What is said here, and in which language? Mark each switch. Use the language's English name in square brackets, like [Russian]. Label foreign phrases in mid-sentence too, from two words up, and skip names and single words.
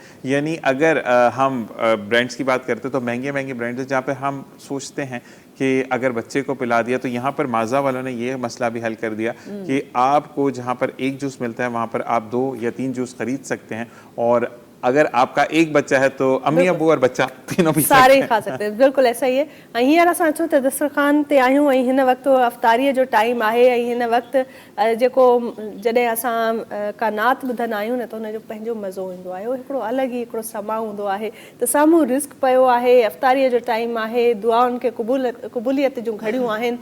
[Urdu] یعنی اگر ہم برانڈس کی بات کرتے تو مہنگے مہنگے برانڈز جہاں پہ ہم سوچتے ہیں کہ اگر بچے کو پلا دیا, تو یہاں پر مازا والوں نے یہ مسئلہ بھی حل کر دیا کہ آپ کو جہاں پر ایک جوس ملتا ہے وہاں پر آپ 2 یا 3 جوس خرید سکتے ہیں. اور اگر آپ کا ایک بچہ ہے تو امی ابو اور بچہ تینوں بھی سارے ہی کھا سکتے ہیں. بالکل ایسا ہی ہے. [Sindhi] हींअर असां अचूं त दस्तरखान ते आहियूं ऐं हिन वक़्तु अफ़्तारीअ जो टाइम आहे ऐं हिन वक़्तु जेको जॾहिं असां का नात ॿुधंदा आहियूं न त हुनजो पंहिंजो मज़ो ईंदो आहे. हिकिड़ो अलॻि ई हिकिड़ो समा हूंदो आहे त साम्हूं रिस्क पियो आहे, अफ़्तारीअ जो टाइम आहे, दुआउनि खे क़बूलियत जूं घड़ियूं आहिनि.